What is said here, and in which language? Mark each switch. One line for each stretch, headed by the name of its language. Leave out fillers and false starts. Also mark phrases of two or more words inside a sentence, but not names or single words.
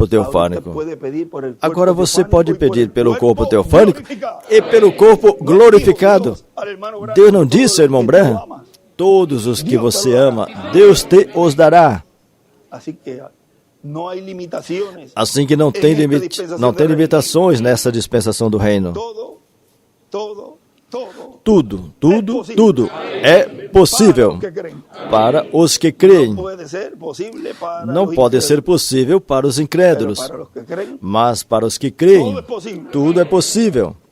Spanish: Ahora usted
Portuguese: teofânico.
Spanish: puede pedir por el cuerpo
Portuguese: Agora você
Spanish: teofánico
Portuguese: pode
Spanish: y por el
Portuguese: pedir pelo corpo
Spanish: cuerpo
Portuguese: teofânico
Spanish: glorificado.
Portuguese: e pelo corpo glorificado.
Spanish: Dios al hermano Branham,
Portuguese: Deus não
Spanish: todo
Portuguese: disse,
Spanish: lo
Portuguese: irmão
Spanish: que tú
Portuguese: Branham,
Spanish: amas.
Portuguese: todos os que você ama, Deus te os dará.
Spanish: Así que no hay limitaciones.
Portuguese: Assim que não tem limitações nessa dispensação do reino.
Spanish: Todo, todo.
Portuguese: Tudo, tudo, tudo é possível para os que creem. Não pode ser possível para os incrédulos, mas para os que creem, tudo é possível.